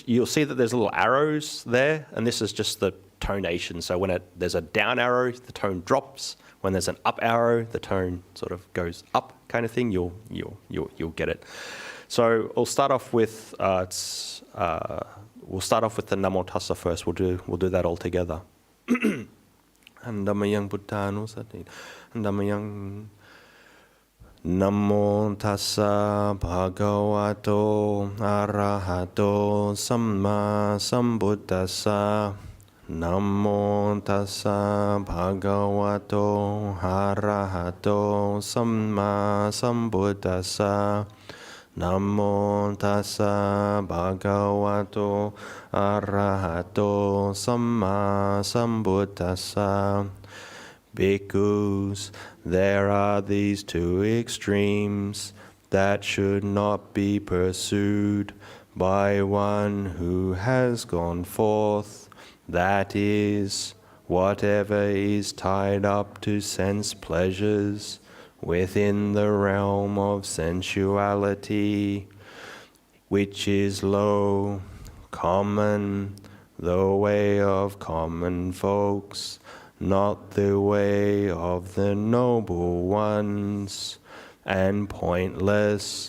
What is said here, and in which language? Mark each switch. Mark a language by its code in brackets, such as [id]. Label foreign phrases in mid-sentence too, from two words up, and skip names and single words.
[en] You'll see that there's little arrows there, and this is just the tonation. So when there's a down arrow, the tone drops. When there's an up arrow, the tone sort of goes up, kind of thing. You'll get it. So we'll start off with the Namo Tassa first. We'll do that all together. [pi] Andamayang Buddhanusati. Andamayang Namo Tassa Bhagavato Arahato Samma Sambuddhassa. Namo Tassa Bhagavato Arahato Samma Sambuddhassa. Namo Tassa Bhagavato Arahato Samma Sambuddhassa. [en] Bhikkhus, there are these 2 extremes that should not be pursued by one who has gone forth. That is, whatever is tied up to sense pleasures within the realm of sensuality, which is low, common, the way of common folks, not the way of the noble ones, and pointless.